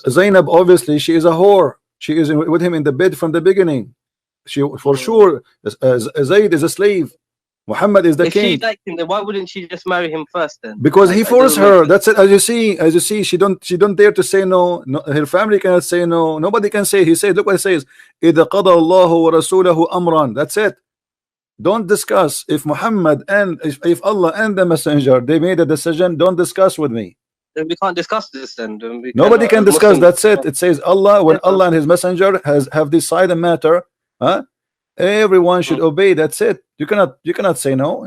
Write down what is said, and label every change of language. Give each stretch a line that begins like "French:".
English: friend Zaynab, obviously she is a whore. She is with him in the bed from the beginning. She for sure, Zayd is a slave. Muhammad is the king. If she liked him, then why wouldn't she just marry him first then? Because he forced her. That's it. As you see, she don't dare to say no. Her family cannot say no. Nobody can say. He said, look what it says.
Arabic: إِذَا قَضَى اللَّهُ وَرَسُولَهُ أَمْرًا.
English: That's it. Don't discuss. If Muhammad and if Allah and the messenger, they made a decision, don't discuss with me. Then we can't discuss this then. Nobody can discuss. That's it. It says Allah, when Allah and his messenger have decided a matter, huh? Everyone should obey. That's it. You cannot say no.